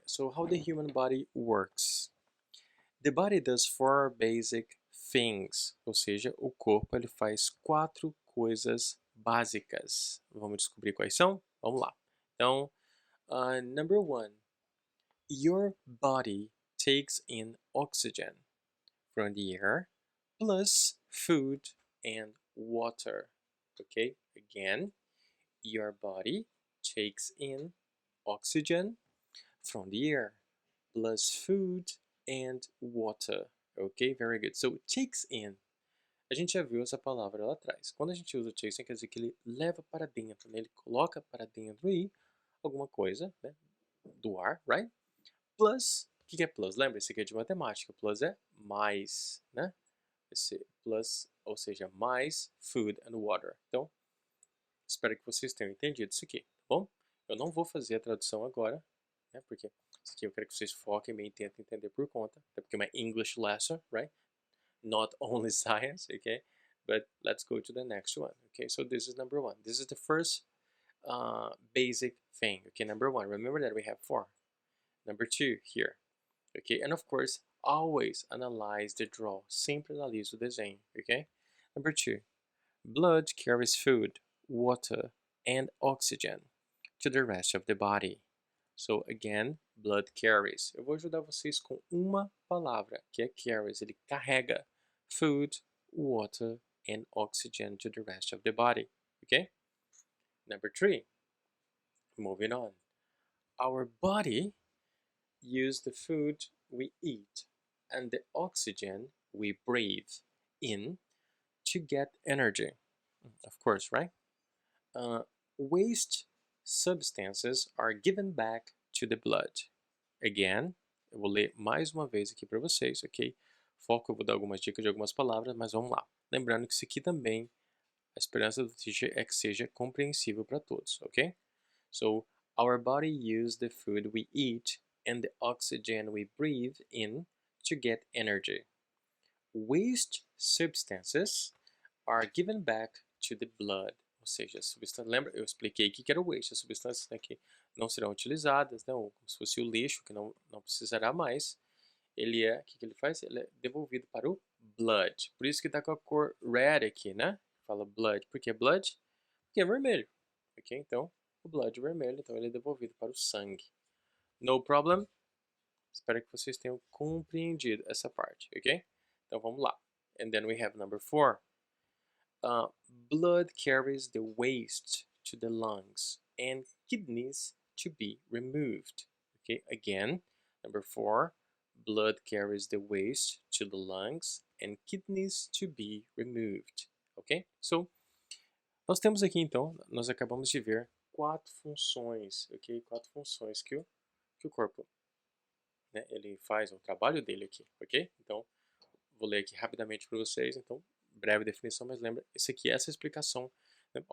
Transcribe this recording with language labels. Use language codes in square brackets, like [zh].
[en] So, how the human body works. The body does 4 basic things, [pt] ou seja, o corpo ele faz 4 coisas básicas. Vamos descobrir quais são? Vamos lá. [en] Então, number 1, your body takes in oxygen from the air plus food and water. Okay, again, your body takes in oxygen from the air plus food and water. Ok, very good. So, takes in. [pt] A gente já viu essa palavra lá atrás. Quando a gente usa takes in, quer dizer que ele leva para dentro, né? Ele coloca para dentro aí alguma coisa, né? Do ar, right? Plus, o que é plus? Lembra, esse aqui é de matemática. Plus é mais, né? Esse plus, ou seja, mais [en] food and water. [pt] Então, espero que vocês tenham entendido isso aqui, tá bom? Eu não vou fazer a tradução agora, né? Porque isso aqui eu quero que vocês foquem bem e tentem entender por conta. Até porque é uma [en] English lesson, [pt] right? [en] Not only science, okay? But let's go to the next one, okay? So this is number 1. This is the first basic thing, okay? Number 1, remember that we have 4. Number 2 here, okay? And of course, always analyze the draw. [pt] Sempre analise o desenho, okay? [en] Number 2, blood carries food, water, and oxygen to the rest of the body. So again, blood carries. [pt] Eu vou ajudar vocês com uma palavra, que é carries. Ele carrega [en] food, water, and oxygen to the rest of the body. Okay? Number 3, moving on. Our body uses the food we eat and the oxygen we breathe in to get energy. Of course, right? Waste substances are given back to the blood. [pt] Again, eu vou ler mais uma vez aqui para vocês, ok? Foco, eu vou dar algumas dicas de algumas palavras, mas vamos lá. Lembrando que isso aqui também, a esperança do teacher é que seja compreensível para todos, ok? [en] So, our body uses the food we eat and the oxygen we breathe in to get energy. Waste substances are given back to the blood. [pt] Ou seja, a substância, lembra? Eu expliquei aqui que era o waste, as substâncias, né, que não serão utilizadas, né, ou como se fosse o lixo, que não precisará mais. Ele o que ele faz? Ele é devolvido para o blood. Por isso que está com a cor red aqui, né? Fala blood. Por que blood? Porque é vermelho. Ok? Então, o blood é vermelho, então ele é devolvido para o sangue. [en] No problem? [pt] Espero que vocês tenham compreendido essa parte, ok? Então vamos lá. [en] And then we have number 4. Blood carries the waste to the lungs and kidneys to be removed. Okay, again, number 4, blood carries the waste to the lungs and kidneys to be removed. Ok? [pt] So, nós temos aqui então, nós acabamos de ver 4 funções, ok? 4 funções que o corpo, né, ele faz, o trabalho dele aqui, ok? Então, vou ler aqui rapidamente para vocês, então, breve definição, mas lembra, esse aqui é essa explicação, né?